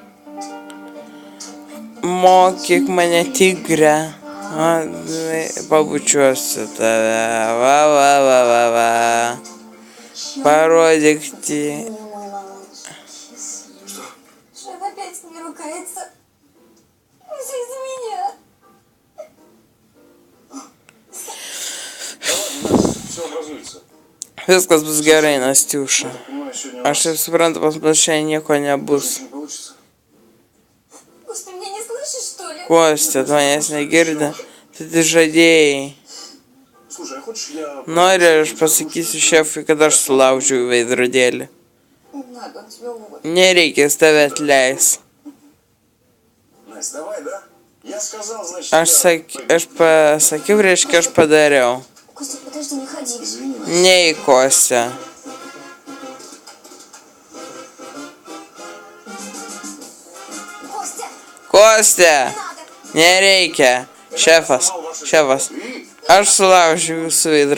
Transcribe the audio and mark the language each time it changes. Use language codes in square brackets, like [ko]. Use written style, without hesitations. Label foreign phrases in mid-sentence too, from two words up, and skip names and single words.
[lt] Mokyk mane, tigre. Pabučiuosiu tave. Va. Parodyk ti. [ru] Мой малыш. Шеф опять с ними ругается. Все из-за меня. Да ладно, у нас все образуется. [lt] Viskas bus gerai, Nastiuša. [ru] Понимаю, сегодня у [lt] Aš taip suprantu, pas mus šiandien nieko nebus. [ru] не получится. Пусть ты меня не слышишь, что ли? [lt] Kostė, tu manęs negirdi. Tu tik žadėjai. [ru] Слушай, а хочешь я... [lt] Nori, aš pasakysiu šefui, kad aš sulaužiau veidrodėlį. [ru] Не надо, он тебя уволит. [lt] Nereikia, jis tave atleis. [ru] Настя, давай, да? Я сказал, значит... [lt] Aš pasakiau, reiškia, aš padariau. [ru] Костя, подожди, не ходи. Извини, Настя. [lt] Nei, Kostė. [ru] Костя, [lt] Kostė, [ru] надо. [lt] nereikia. Šefas. Aš sulaužiau jūsų veidrodėlį.